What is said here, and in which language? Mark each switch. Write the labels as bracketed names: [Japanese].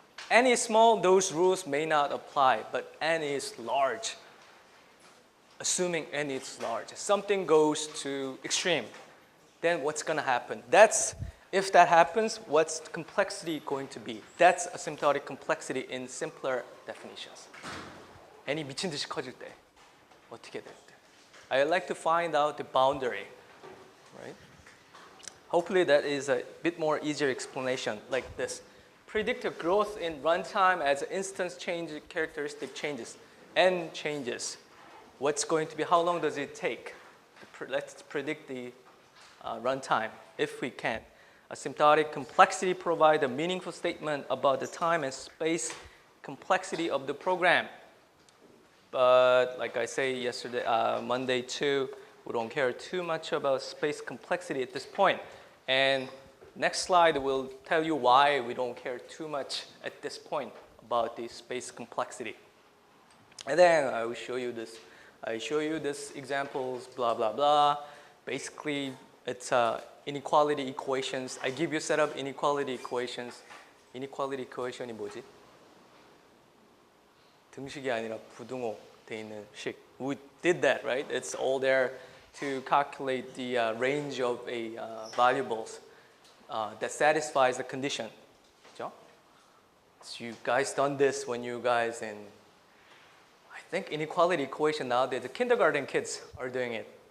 [English] N is small, those rules may not apply, but n is large. Assuming n is large, something goes to extreme, then what's going to happen? If that happens, what's the complexity going to be? That's asymptotic complexity in simpler definitions. [Korean] n이 미친 듯이 커질 때 어떻게 될 때? [English] I like to find out the boundary, right? Hopefully that is a bit more easier explanation like this. Predict a growth in runtime as instance change characteristic changes. N changes. What's going to be, how long does it take? Let's predict the runtime if we can. Asymptotic complexity provide a meaningful statement about the time and space complexity of the program. But like I say yesterday, Monday too, we don't care too much about space complexity at this point. And next slide will tell you why we don't care too much at this point about the space complexity. And then I will show you this. I show you this examples, blah, blah, blah. Basically, it's inequality equations. I give you a set of inequality equations. Inequality equation이 [Korean] 뭐지? 등식이 아니라 부등호 돼 있는 식. [English] We did that, right? It's all there to calculate the range of variables that satisfies the condition. [Korean] 그죠? [English] So you guys done this when you guys in, I think inequality equation nowadays, the kindergarten kids are doing it.